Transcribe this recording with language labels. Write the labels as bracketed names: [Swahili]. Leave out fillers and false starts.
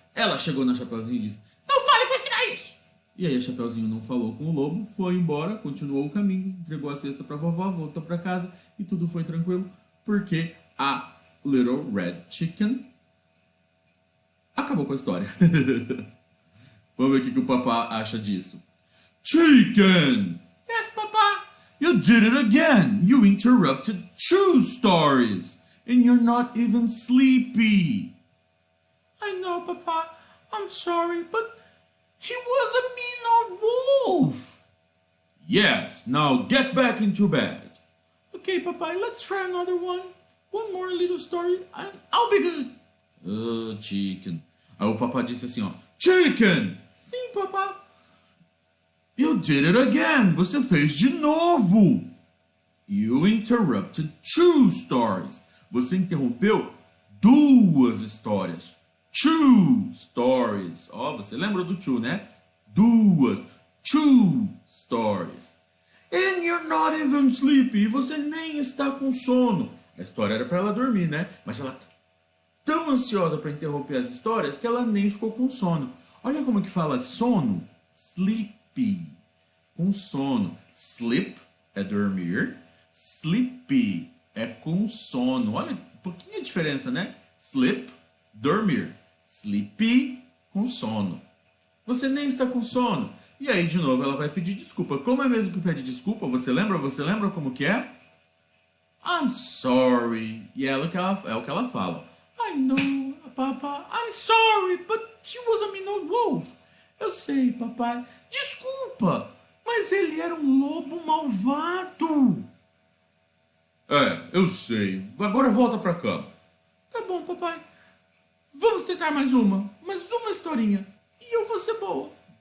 [Portuguese] Ela chegou na Chapeuzinho e disse: "Não fale com estranhos!" E aí a Chapeuzinho não falou com o lobo, foi embora, continuou o caminho, entregou a cesta pra vovó, voltou pra casa e tudo foi tranquilo, porque a Little Red Chicken acabou com a história. Vamos ver o que o papá acha disso. [English] Chicken! Yes, Papa! You did it again! You interrupted two stories! And you're not even sleepy! I know, Papa. I'm sorry, but he was a mean old wolf. Yes, now get back into bed. Okay, Papa, let's try another one. One more little story and I'll be good. [Portuguese] Oh, Chicken. Aí o papá disse assim, Chicken! Sim, Papa. [English] You did it again. [Portuguese] Você fez de novo. [English] You interrupted two stories. [Portuguese] Você interrompeu duas histórias. [English] Two stories. [Portuguese] Você lembra do two, né? Duas. [English] Two stories. And you're not even sleepy. [Portuguese] Você nem está com sono. A história era para ela dormir, né? Mas ela tá tão ansiosa para interromper as histórias que ela nem ficou com sono. Olha como que fala sono. Sleepy. Com sono. Sleep é dormir. Sleepy é com sono. Olha, um pouquinho a diferença, né? Sleep, dormir. Sleepy, com sono. Você nem está com sono. E aí, de novo, ela vai pedir desculpa. Como é mesmo que pede desculpa? Você lembra? Você lembra como que é? [English] I'm sorry. [Portuguese] E é o que ela fala. [English] I know, Papa. I'm sorry, but he was a mean old wolf. [Portuguese] Eu sei, papai. Desculpa, mas ele era um lobo malvado. É, eu sei. Agora volta pra cama. Tá bom, papai. Vamos tentar mais uma historinha. E eu vou ser boa.